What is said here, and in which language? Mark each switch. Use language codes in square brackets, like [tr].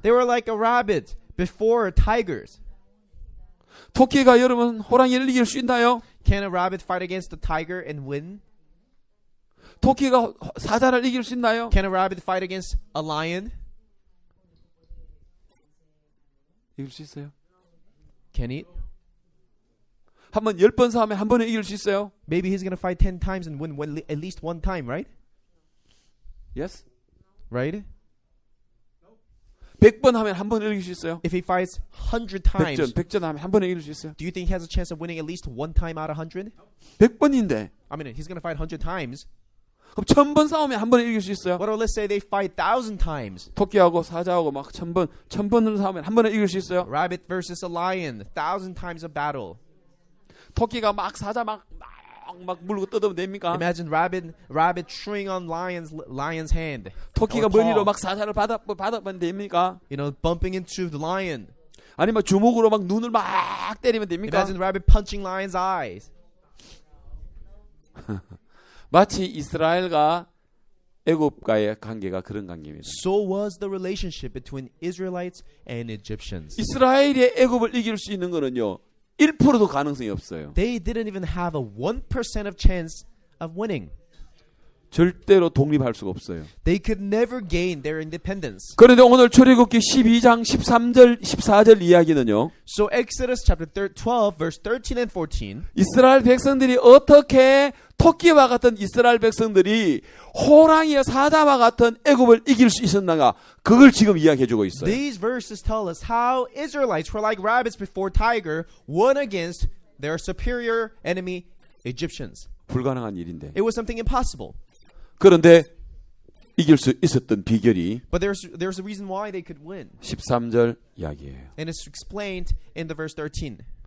[en] They were like a rabbit before tigers. [ko] 토끼가 여러분 호랑이를 이길 수 있나요? [en] Can a rabbit fight against the tiger and win? [ko] 토끼가 사자를 이길 수 있나요? [en] Can a rabbit fight against a lion? [ko] 이길 수 있어요. [en] Can he? [ko] 한번 10번 싸우면 한 번에 이길 수 있어요. [en] Maybe he's going to fight 10 times and win at least one time, right? Yes. Right? [ko] 100번 하면 한 번에 이길 수 있어요. [en] If he fights 100 times, [ko] 100전 하면 한 번에 이길 수 있어요. [en] do you think he has a chance of winning at least one time out of 100? [ko] 100번인데 [en] I mean, he's going to fight 100 times. [ko] 그럼 1000번 싸우면 한 번에 이길 수 있어요. [en] What if let's say they fight 1,000 times? [ko] 토끼하고 사자하고 막 1000번을 싸우면 한 번에 이길 수 있어요. [en] Rabbit versus a lion, 1,000 times a battle. [ko] 토끼가 막 사자 막 물고 뜯으면 됩니까? [en] Imagine rabbit chewing on lion's hand. [ko] 토끼가 [en] or paw. [ko] 머리로 막 사자를 받으면 됩니까? [en] You know, bumping into the lion. [ko] 아니면 주먹으로 막 눈을 막 때리면 됩니까? [en] Imagine rabbit punching lion's eyes. [ko] 마치 이스라엘과 애굽과의 관계가 그런 관계입니다. [en] So was the relationship between Israelites and Egyptians. [ko] 이스라엘이 애굽을 이길 수 있는 거는요. 1%도 가능성이 없어요. [en] They didn't even have a 1% of chance of winning. [ko] 절대로 독립할 수가 없어요. [en] They could never gain their independence. [ko] 그런데 오늘 출애굽기 12장 13절 14절 이야기는요. [en] So Exodus chapter 12 verse 13 and 14. [ko] 이스라엘 백성들이 어떻게 토끼와 같은 이스라엘 백성들이 호랑이와 사자와 같은 애굽을 이길 수 있었는가? 그걸 지금 이야기해 주고 있어요. [en] These verses tell us how Israelites were like rabbits before tiger, won against their superior enemy Egyptians. [ko] 불가능한 일인데. [en] It was something impossible. [ko] 그런데 이길 수 있었던 비결이 [en] But there's a reason why they could win. [ko] 13절 이야기예요. [en] And it's explained in the verse 13.